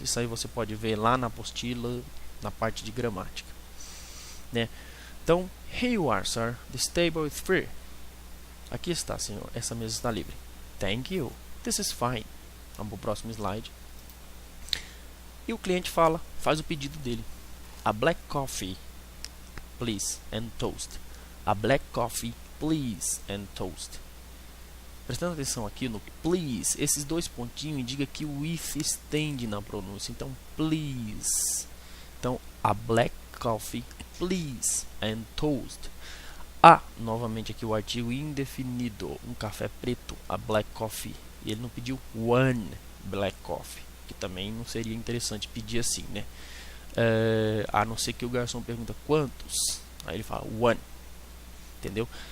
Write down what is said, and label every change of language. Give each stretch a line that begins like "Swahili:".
Portuguese: Isso aí você pode ver lá na apostila, na parte de gramática, né?
English: Então, here you are, sir. This table is free.
Portuguese: Aqui está, senhor. Essa mesa está livre.
English: Thank you. This is fine.
Portuguese: Vamos para o próximo slide. E o cliente faz o pedido dele.
English: A black coffee, please, and toast. A black coffee, please, and toast.
Portuguese: Prestando atenção aqui no please, esses dois pontinhos indicam que o if estende na pronúncia.
English: Então, please. Então, a black coffee, please, and toast.
Portuguese: Novamente aqui o artigo indefinido, um café preto,
English: a black coffee.
Portuguese: E ele não pediu
English: one black coffee,
Portuguese: que também não seria interessante pedir assim, né? A não ser que o garçom pergunta quantos, aí ele fala one, entendeu?